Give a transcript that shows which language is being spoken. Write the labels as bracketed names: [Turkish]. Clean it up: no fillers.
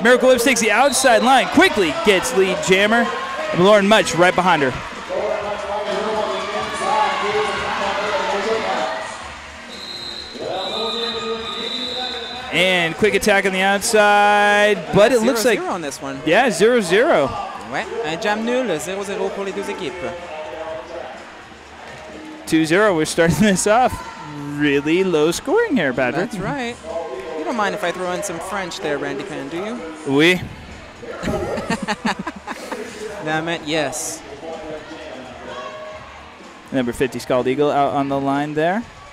[English] Miracle Whips takes the outside line, quickly gets lead jammer. And Lauren Much right behind her. And quick attack on the outside, but it looks like 0-0 on this one. Yeah, 0-0. [French] Ouais, un jam nul, 0-0 pour les deux équipes. [English] 2-0. We're starting this off really low scoring here, Patrick. That's right. You don't mind if I throw in some French there, Randy Pan, do you? [French] Oui. [English] That meant yes. Number 50, Scald Eagle out on the line there.